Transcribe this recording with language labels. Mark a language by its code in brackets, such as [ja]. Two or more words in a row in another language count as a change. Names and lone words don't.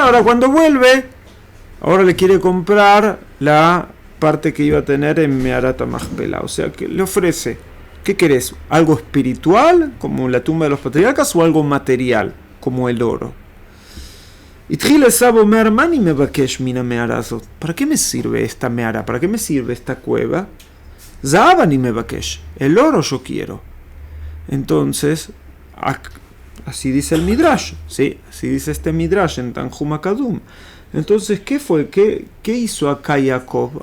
[es] Ahora cuando vuelve, ahora le quiere comprar la parte que iba a tener en Meharat Machpelah. O sea, que le ofrece, ¿qué querés? ¿Algo espiritual, como la tumba de los patriarcas, o algo material, como el oro? [he] Y עשו אומר, מה אני מבקש מן המערה הזאת. [es] ¿Para qué me sirve esta mehara? ¿Para qué me sirve esta cueva? [he] זהב אני מבקש. [es] El oro yo quiero. Entonces, así dice el Midrash, ¿sí? Así dice este Midrash en Tanjuma Kadum. Entonces, ¿qué fue? ¿Qué hizo acá Jacob?